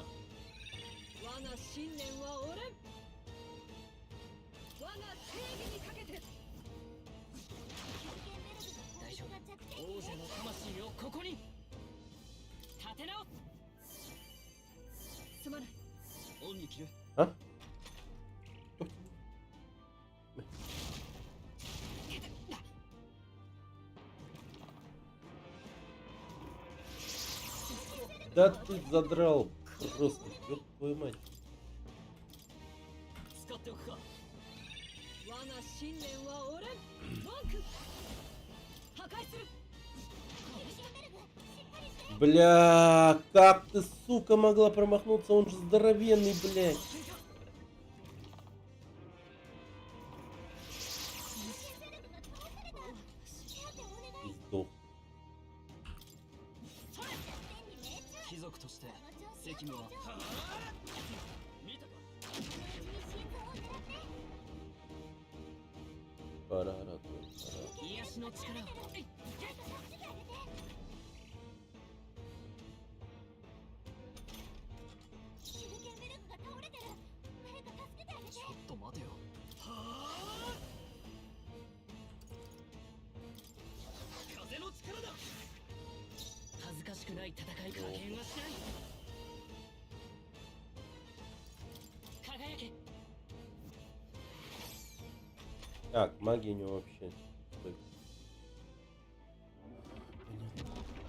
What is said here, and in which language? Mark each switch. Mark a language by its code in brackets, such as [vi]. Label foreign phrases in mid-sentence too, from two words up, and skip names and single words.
[ja] 我が信念は折れん。我が正義にかけて。スルケンベルグの攻撃が弱点に王者の魂をここに。立て直す。すまない。オンに切る。 [ru] А? Да ты задрал. Просто, ёб твою мать. [ja] 使っておくか。我が信念は折れん。文句。破壊する。 [ru] Бля, как ты, сука, могла промахнуться? Он же здоровенный, блядь. И сдох. [ja] 貴族として責務は。見たか。 Парара, 癒しの力を。 ちょっと待てよ。はあ。風の力だ。恥ずかしくない戦い加減はしない。輝け。 [ru] Так, магия у него вообще. Стой. Понятно.